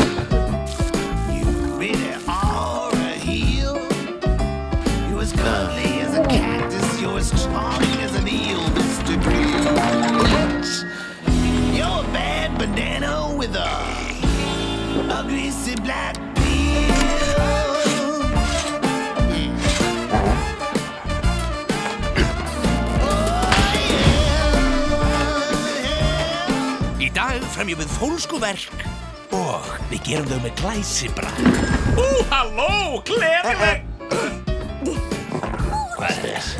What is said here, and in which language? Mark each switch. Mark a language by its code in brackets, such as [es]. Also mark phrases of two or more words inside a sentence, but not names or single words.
[en] You really are a heel. You're as cuddly as a cactus. You're as charming as an eel, Mr. Grinch. You're a bad banana with a greasy black peel. [is] Í dag fremjum við fólskuverk og við gerum þau með glæsibrag. Halló, gleðileg! Hvað er það?